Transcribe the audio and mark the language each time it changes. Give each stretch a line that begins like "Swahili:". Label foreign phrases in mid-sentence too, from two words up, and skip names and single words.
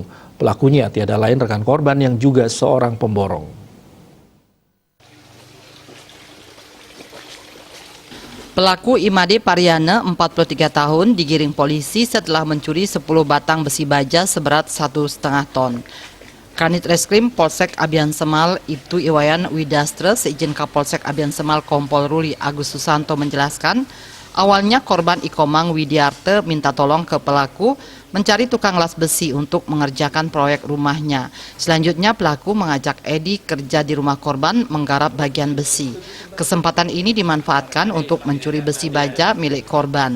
Indonesian: Pelakunya tiada lain rekan korban yang juga seorang pemborong. Pelaku Imade Pariana, 43 tahun, digiring polisi setelah mencuri 10 batang besi baja seberat 1,5 ton. Kanit Reskrim Polsek Abian Semal Ibtu Iwayan Widastre seizin Kapolsek Abian Semal Kompol Ruli Agus Susanto menjelaskan, awalnya korban Ikomang Widiarte minta tolong ke pelaku mencari tukang las besi untuk mengerjakan proyek rumahnya. Selanjutnya pelaku mengajak Edi kerja di rumah korban menggarap bagian besi. Kesempatan ini dimanfaatkan untuk mencuri besi baja milik korban.